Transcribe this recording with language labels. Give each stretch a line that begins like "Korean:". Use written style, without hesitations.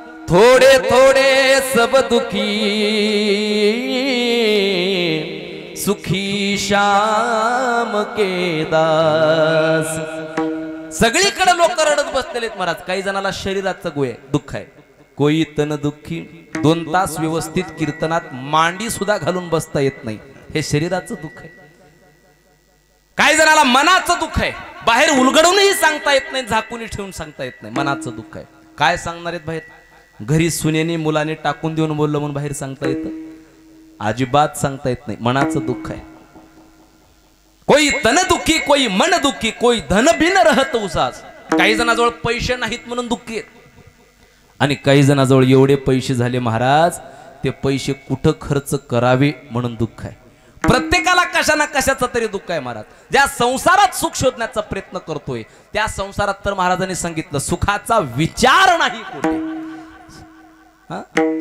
Hindi: थोड़े थोड़े सब दुखी सुखी श्याम के दास.
Marathi: सगळीकडे लोक रडत बसलेले महाराज. काही जणाला शरीराचं दुःख आहे.
Hindi: कोई तन दुःखी
Marathi: 2 तास व्यवस्थित कीर्तनात मांडी सुद्धा घालून बसता येत नाही. हे शरीराचं दुःख आहे. काही जणाला मनाचं दुःख आहे. बाहेर उलगडूनही सांगता येत नाही, झाकूनही ठेवून सांगता येत नाही. मनाचं दुःख आहे. काय सांगणार आहेत बाहेर? घरी सुनेने मुलाने टाकून देऊन बोललं म्हणून बाहेर सांगता येतं? अजिबात सांगता येत नाही. मनाचं दुःख आहे.
Hindi: कोई तन दुःखी कोई मन दुःखी कोई धन बिन रहत उसास.
Marathi: काही जणाजवळ पैसे नाहीत म्हणून दुःखी आहेत. आणि काही जणाजवळ एवढे पैसे झाले महाराज ते पैसे कुठं खर्च करावे म्हणून दुःख आहे. प्रत्येकाला कशा ना कशाचं तरी दुःख आहे महाराज. ज्या संसारात सुख शोधण्याचा प्रयत्न करतोय त्या संसारात तर महाराजांनी सांगितलं सुखाचा विचार नाही कुठे.